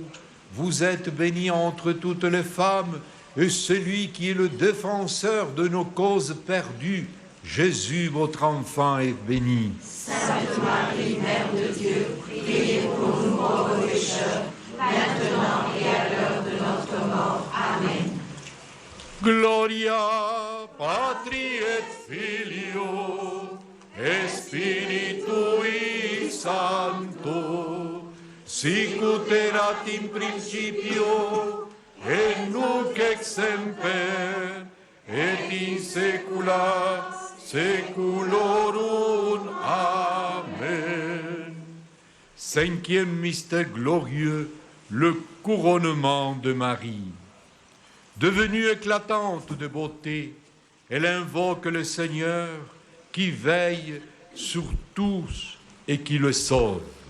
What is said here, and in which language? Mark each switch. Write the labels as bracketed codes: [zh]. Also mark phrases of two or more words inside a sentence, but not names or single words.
[fr] Vous êtes bénie entre toutes les femmes, et celui qui est le défenseur de nos causes perdues, Jésus, votre enfant, est béni. Sainte Marie, Mère de Dieu, priez pour nous pauvres pécheurs, maintenant et à l'heure de notre mort. Amen. [la] Gloria Patri et Filio et Spiritui Sancto, sic ut erat in principio et nunc et semper et in saecula saeculorum. Amen. [fr] Cinquième mystère glorieux, le couronnement de Marie. Devenue éclatante de beauté, elle invoque le Seigneur qui veille sur tous et qui le sauve.